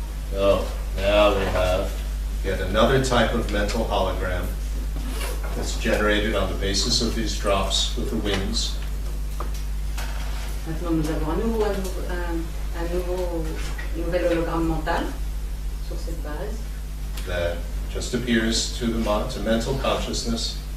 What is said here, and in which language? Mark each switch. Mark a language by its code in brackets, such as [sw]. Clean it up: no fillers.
[en] So now we have yet another type of mental hologram that's generated on the basis of these drops with the wings. [fr] Maintenant, nous avons un nouvel hologramme mental sur cette base [en] That just appears to mental consciousness,